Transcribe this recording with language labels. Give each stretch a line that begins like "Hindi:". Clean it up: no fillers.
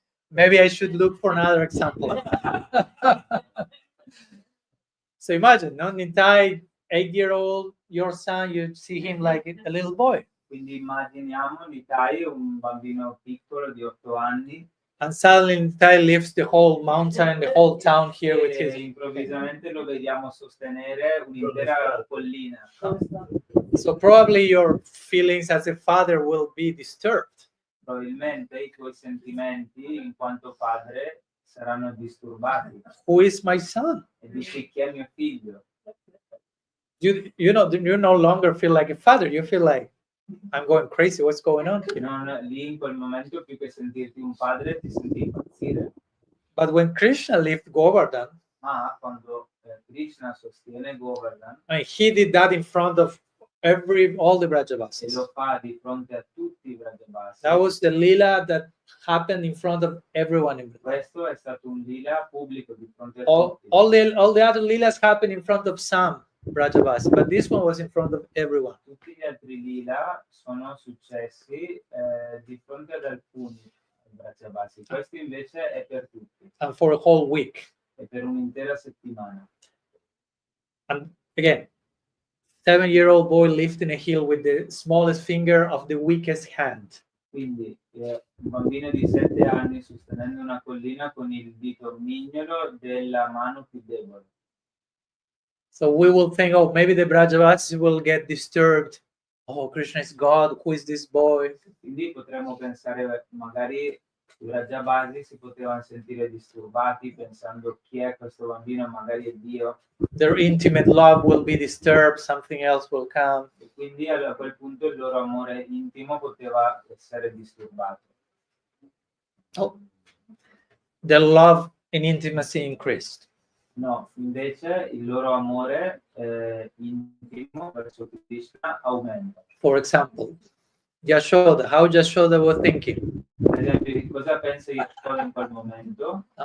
English: Maybe I should look for another example. So imagine, no, Nitai, 8-year-old, your son, you see him like a little boy.
Italian: Quindi immaginiamo Nitai, un bambino piccolo di 8 anni,
English: And suddenly Nitai lifts the whole mountain, the whole town here with
Italian: e
English: his.
Italian: improvvisamente lo vediamo sostenere un'intera collina.
English: So probably your feelings as a father will be disturbed.
Italian: Probabilmente i tuoi sentimenti in quanto padre saranno disturbati.
English: Who is my son?
Italian: E dici chi è mio figlio?
English: You no longer feel like a father. You feel like I'm going crazy. What's going on here?
Italian: Non lì in quel momento più che sentirti un padre ti senti impazzire.
English: But when Krishna left Govardhan,
Italian: Ma quando Krishna sostiene Govardhan
English: I mean, he did that in front of all the
Italian: e
English: Brajavasis.
Italian: lo fa di fronte a tutti i Vrajabasi.
English: That was the lila that happened in front of everyone in Vrindavan.
Italian: Questo è stato un lila pubblico di fronte a
English: All
Italian: tutti.
English: the other lilas happened in front of some Brajavasis, but this one was in front of everyone.
Italian: Tutti gli altri lila sono successi di fronte ad alcuni Vrajabasi. Questo invece è per tutti,
English: And for a whole week.
Italian: è per un'intera settimana.
English: And again, 7-year-old boy lifting a hill with the smallest finger of the weakest hand.
Italian: Quindi un bambino di 7 anni sostenendo una collina con il dito mignolo della mano più debole.
English: So we will think, oh, maybe the Brajavasis will get disturbed. Oh, Krishna is God. Who is this boy?
Italian: Quindi potremmo pensare, magari i Vrajabasi si potevano sentire disturbati pensando chi è questo bambino, magari è Dio.
English: Their intimate love will be disturbed. Something else will come.
Italian: E quindi a quel punto il loro amore intimo poteva essere disturbato.
English: Oh, their love and intimacy increased.
Italian: No, invece il loro amore intimo verso Krishna aumenta.
English: For example, Yashoda, how Yashoda was thinking.
Italian: Per esempio, di cosa pensa Yashoda in quel momento?